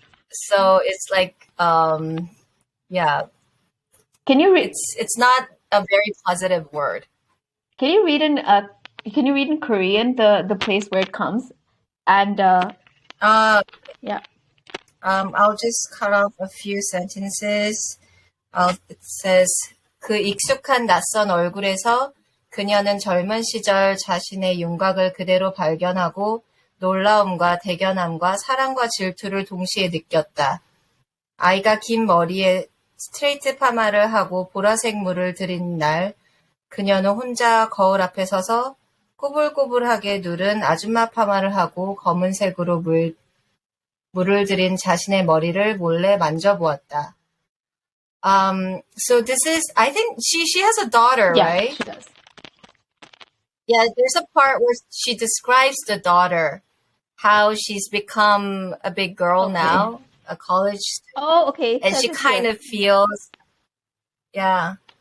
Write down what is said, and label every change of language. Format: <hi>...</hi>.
<en>So it's like yeah, Can you read? it's not a very positive word. Can you read in Korean the place where it comes? And Uh, yeah. I'll just cut off a few sentences. It says</en> <ko>그 익숙한 낯선 얼굴에서 그녀는 젊은 시절 자신의 윤곽을 그대로 발견하고 놀라움과 대견함과 사랑과 질투를 동시에 느꼈다. 아이가 긴 머리에 스트레이트 파마를 하고 보라색 물을 들인 날 그녀는 혼자 거울 앞에 서서 꼬불꼬불하게 누른 아줌마 파마를 하고 검은색으로 물을 들인 자신의 머리를 몰래 만져보았다.</ko> <en>So this is, I think she has a daughter, Yeah, right? she does. Yeah, there's a part where she describes the daughter, how she's become a big girl now, a college student, Oh, okay. and she kind of feels, yeah.</en>